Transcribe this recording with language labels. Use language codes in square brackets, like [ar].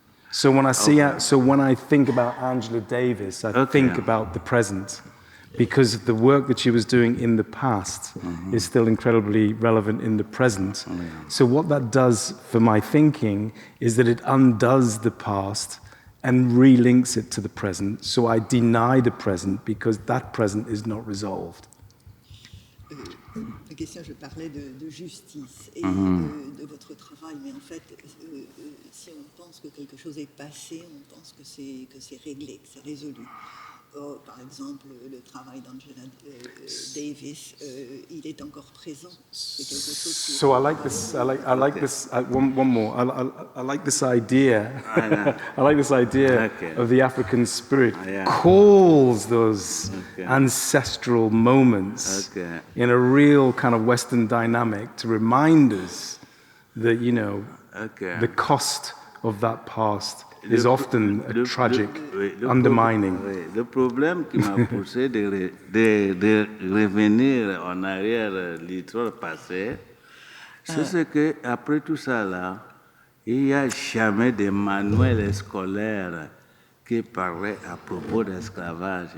[en] So when I think about Angela Davis, I think about the present, because the work that she was doing in the past is still incredibly relevant in the present. So what that does for my thinking is that it undoes the past and relinks it to the present. So I deny the present because that present is not resolved. [fr] La question, je parlais de justice et de votre travail, mais en fait, si on pense que quelque chose est passé, on pense que c'est réglé, que c'est résolu. Or, par exemple, le travail d'Angela Davis, il est encore présent. C'est quelque chose qui [en] So I like this. One more. I like this idea. I like this idea of the African spirit calls those ancestral moments in a real kind of Western dynamic to remind us that the cost of that past is often a tragic undermining. [fr] Le problème qui m'a poussé de revenir en arrière l'histoire passée, c'est ce que après tout ça là, il n'y a jamais de manuel scolaire qui parlait à propos d'esclavage.